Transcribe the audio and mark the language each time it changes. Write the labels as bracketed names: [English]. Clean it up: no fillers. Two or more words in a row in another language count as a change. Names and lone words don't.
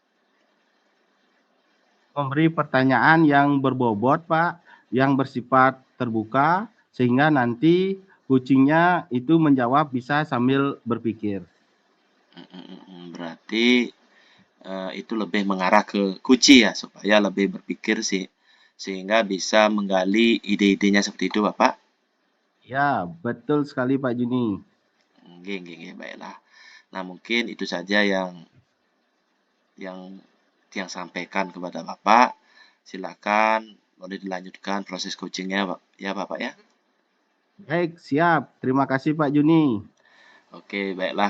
[Indonesian] Memberi pertanyaan yang berbobot, Pak, yang bersifat terbuka, sehingga nanti kucingnya itu menjawab bisa sambil berpikir. Berarti itu lebih mengarah ke kunci ya, supaya lebih berpikir sih, sehingga bisa menggali ide-idenya seperti itu, Bapak. Ya, betul sekali Pak Juni. [Javanese] Nggih, nggih, nggih, [Indonesian] baiklah. Nah, mungkin itu saja yang yang sampaikan kepada Bapak. Silakan boleh dilanjutkan proses coachingnya, ya Bapak ya. Baik, siap. Terima kasih Pak Juni. Oke, baiklah.